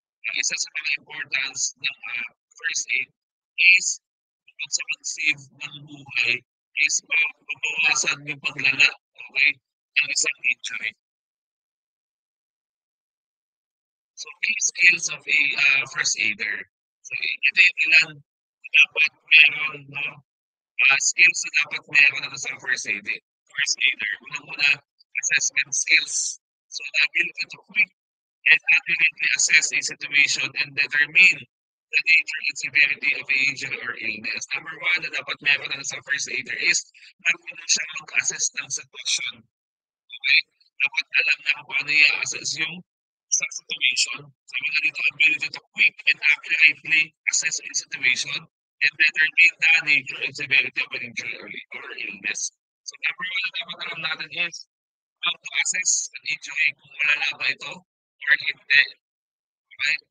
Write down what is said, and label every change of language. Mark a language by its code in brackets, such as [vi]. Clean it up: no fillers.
[tl] Ang isa sa mga importance ng first aid is kung sa mag-save ng buhay is mabawasan yung paglala, okay, ng isang injury. [en] So, key skills of a first aider. So, [tl] ito yung ilan dapat meron, no? Skills na dapat meron na sa first aider. Unang-una, [en] assessment skills. So, the ability to quick and accurately assess a situation and determine the nature and severity of a injury or illness. [tl] Number one na dapat meron na sa first aider is marunong siya mag-assess ng sitwasyon. Okay? Dapat alam na kung paano i-assess yung sa situation. Sabi nga dito, [en] ability to quick and accurately assess a situation and determine the nature and severity of an injury or illness. So number one [tl] na dapat alam natin [en] is how to assess an injury [tl] kung malala ba ito [en] or hindi. okey?